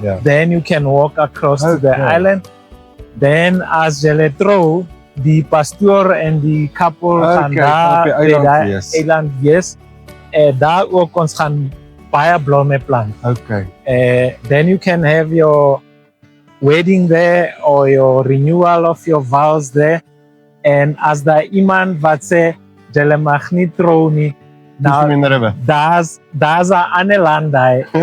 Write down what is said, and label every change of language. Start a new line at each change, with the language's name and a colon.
English: Then you can walk across to the island.
Afrikaans: Then as jy throw, die pastoor en die couple gaan daar by die eiland wees. Daar ook ons gaan baie blomme plant. Okay.
English: Then you can have your wedding there or your renewal of your vows there.
Afrikaans: En as daar iemand wat sê jy mag nie trou nie, nou daar's 'n ander land daar.